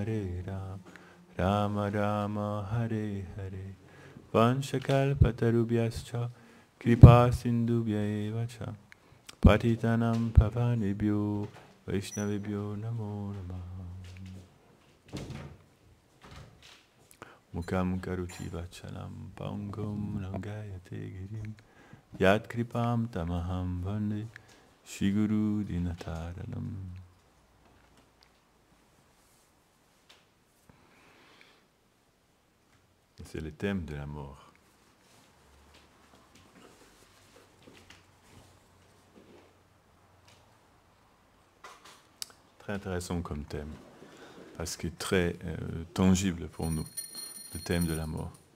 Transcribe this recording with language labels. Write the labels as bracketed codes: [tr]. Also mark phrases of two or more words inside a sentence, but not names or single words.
[sa] Rama Rama Hare Hare Vanchakalpatarubhyascha Kripa Sindhubhya eva cha Patitanam Pavanebhyo Vaishnavebhyo Namo Namah Mukam Karuti Vachalam Pangam Langayate Girim Yat Kripam Tamaham Vande Shiguru Dinataranam. [fr] C'est le thème de la mort. Très intéressant comme thème, parce qu'il est très tangible pour nous, le thème de la mort.